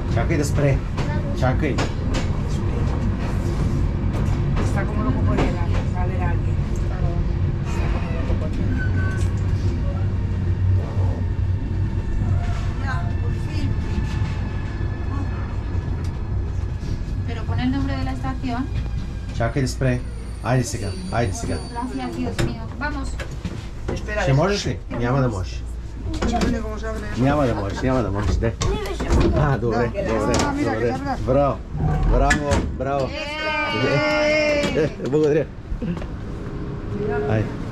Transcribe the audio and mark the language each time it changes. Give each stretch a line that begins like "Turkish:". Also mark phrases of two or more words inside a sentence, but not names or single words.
Bulgarian: Чакай да спре. Чакай.
Spanish: Está como loco por él, a ver a alguien. Está como loco por él. Ya, por fin. Pero pon el nombre de la estación.
Bulgarian: Чакай да спре. Айде сега. Айде сега.
Spanish: Gracias, Dios mío. Vamos. Espera,
Bulgarian: Ще можеш ли? Няма да можеш.
Spanish: depende cómo se abre.
Bulgarian: Няма да можеш, няма да можеш. Де. А, добре, добре. Браво. Браво, браво. Благодаря. Айде.